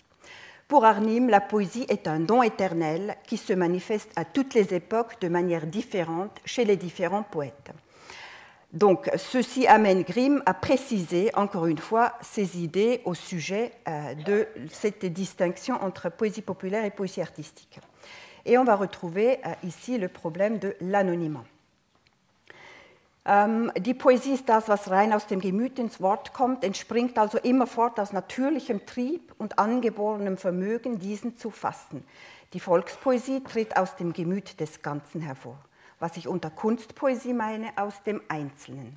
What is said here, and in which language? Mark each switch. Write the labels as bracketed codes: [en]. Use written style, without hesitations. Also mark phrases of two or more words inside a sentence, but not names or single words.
[fr] Pour Arnim, la poésie est un don éternel qui se manifeste à toutes les époques de manière différente chez les différents poètes. Donc, ceci amène Grimm à préciser, encore une fois, ses idées au sujet de cette distinction entre poésie populaire et poésie artistique. Et on va retrouver ici le problème de l'anonymat. [de] Die Poesie ist das, was rein aus dem Gemüt ins Wort kommt, entspringt also immerfort aus natürlichem Trieb und angeborenem Vermögen, diesen zu fassen. Die Volkspoesie tritt aus dem Gemüt des Ganzen hervor. Was ich unter Kunstpoesie meine, aus dem Einzelnen.